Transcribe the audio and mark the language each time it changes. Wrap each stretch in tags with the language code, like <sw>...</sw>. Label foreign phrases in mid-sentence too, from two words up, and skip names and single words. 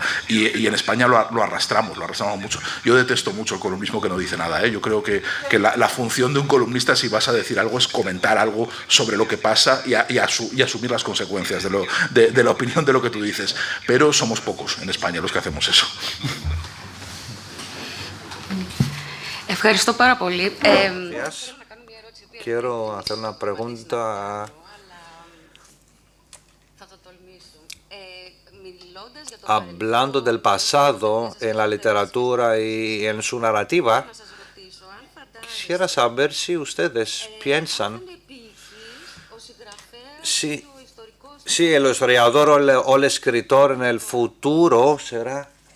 <es>Y en España lo arrastramos mucho. Yo detesto mucho el columnismo que no dice nada, ¿eh? Yo creo que la función de un columnista, si vas a decir algo, es comentar algo sobre lo que pasa y asumir las consecuencias de la opinión de lo que tú dices. Pero somos pocos en España los que hacemos eso.</es> <el>Ευχαριστώ πάρα πολύ.</el> <es>Quiero hacer una pregunta. Hablando del pasado en la literatura y en su narrativa, quisiera saber si ustedes piensan si el historiador o el escritor en el futuro será...</es>